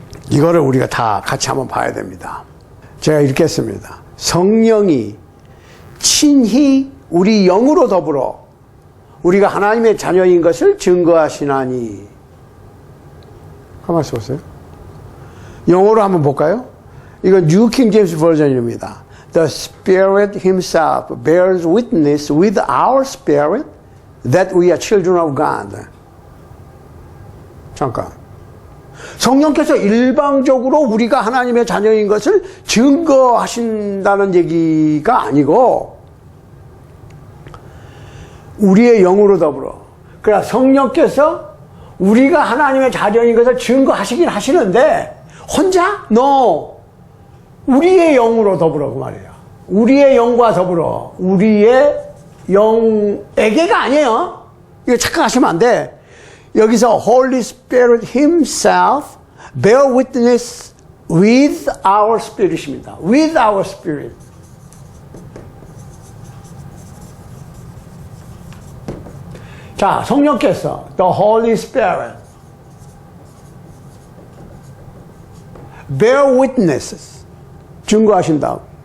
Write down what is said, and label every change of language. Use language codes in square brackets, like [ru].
[ko] 이거를 우리가 다 같이 한번 봐야 됩니다. 제가 읽겠습니다. 성령이 친히 우리 영으로 더불어 우리가 하나님의 자녀인 것을 증거하시나니. 가만히 있어 보세요. 영어로 한번 볼까요? 이건 New King James 버전입니다. [en] The Spirit Himself bears witness with our spirit that we are children of God. [ko] 잠깐. 성령께서 일방적으로 우리가 하나님의 자녀인 것을 증거하신다는 얘기가 아니고, 우리의 영으로 더불어. 그러나 성령께서 우리가 하나님의 자녀인 것을 증거하시긴 하시는데, 혼자? [en] No. [ko] 우리의 영으로 더불어, 그 말이에요. 우리의 영과 더불어. 우리의 영에게가 아니에요. 이거 착각하시면 안 돼. 여기서 [en] Holy Spirit Himself bear witness with our spirit입니다. With our spirit. [ko] 자, 성령께서 [en] The Holy Spirit bear witnesses [ko] 증거하신다.